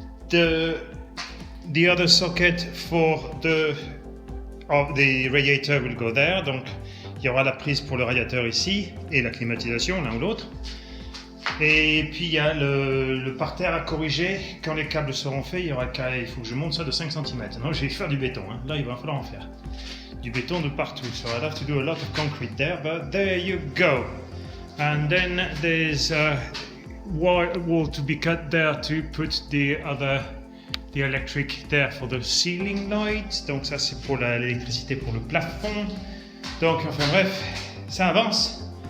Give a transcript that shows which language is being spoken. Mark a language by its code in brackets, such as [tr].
[en] The other socket for the radiator will go there. [fr] Donc il y aura la prise pour le radiateur ici et la climatisation l'un ou l'autre. Et puis il y a le parterre à corriger. Quand les câbles seront faits, il faut que je monte ça de 5 cm. Non, je vais faire du béton. Hein. Là, il va falloir en faire. Du béton de partout. [en] So I'll have to do a lot of concrete there, but there you go. And then there's a wall to be cut there to put the electric there for the ceiling light. [fr] Donc ça, c'est pour l'électricité pour le plafond. Donc, enfin bref, ça avance.